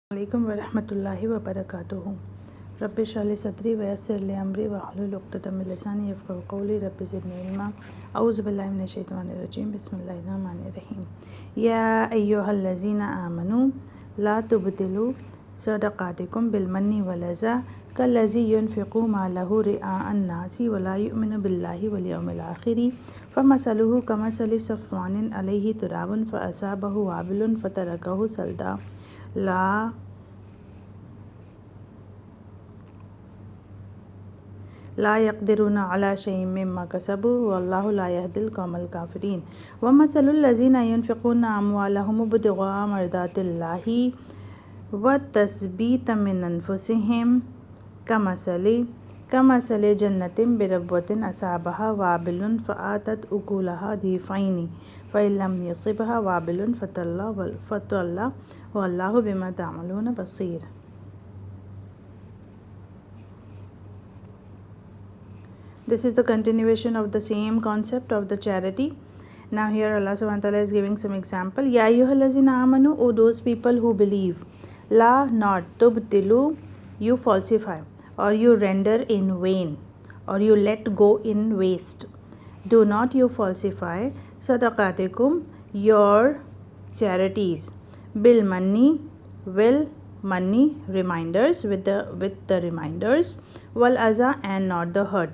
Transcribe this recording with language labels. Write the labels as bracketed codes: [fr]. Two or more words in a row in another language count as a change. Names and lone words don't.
[ar] عليكم ورحمة الله وبركاته. رب اشرح لي صدري ويسر لي أمري واحلل عقدة من لساني يفقهوا قولي. رب زدني علما. أعوذ بالله من الشيطان الرجيم. بسم الله الرحمن الرحيم. يا أيها الذين آمنوا لا تبطلوا صدقاتكم بالمن والأذى كالذي ينفق ماله رئاء الناس ولا يؤمن بالله واليوم الآخر فمثله كمثل صفوان عليه تراب فأصابه وابل فتركه صلدا لا يقدرون على شيء مما كسبوا والله لا يهدي القوم الكافرين. ومثل الذين ينفقون أموالهم ابتغاء مرضات الله وتثبيتا من أنفسهم كمثل جنة بربوة أصابها وابل فآتت أكلها ضعفين فإن لم يصبها وابل فطل والله بما تعملون بصير. [en] This is the continuation of the same concept of the charity. Now here Allah [ar] سبحانه وتعالى [en] is giving some example. [ar] يا أيها الذين آمنوا, [en] O those people who believe. La, not. Tubtilu, you falsify, or you render in vain, or you let go in waste. Do not you falsify sadaqatikum, your charities. [ar] بالمن, [en] will money, reminders, with the reminders, [ar] والأذى, [en] and not the hurt.